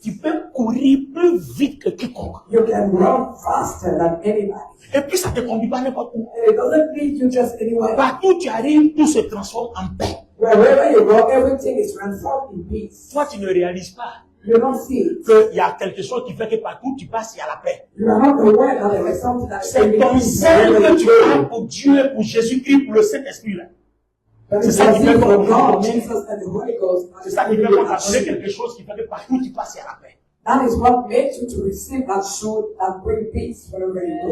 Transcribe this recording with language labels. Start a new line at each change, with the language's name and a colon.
French: tu peux courir plus vite que quiconque.
English: you can run faster than anybody.
French: Et puis ça te conduit pas n'importe où.
English: And it doesn't lead you just anywhere.
French: Partout où tu arrives, tout se transforme en paix.
English: Wherever you go, everything is transformed in peace.
French: Toi, tu ne réalises pas
English: You don't see it.
French: qu'il y a quelque chose qui fait que partout où tu passes, il y a la paix.
English: You are not aware that there is something that is
French: C'est
English: bringing
French: ton
English: peace
French: zèle
English: wherever
French: que
English: you
French: tu as
English: go.
French: pour Dieu, pour Jésus-Christ, pour le Saint-Esprit là.
English: But
French: C'est
English: it's
French: ça qui fait
English: the
French: qu'on
English: God, Jesus, and the Holy Ghost.
French: C'est ça qui fait qu'on t'a donné quelque chose qui fait que partout où tu passes, il y a la paix.
English: That is what makes you to receive that shoe that bring peace wherever you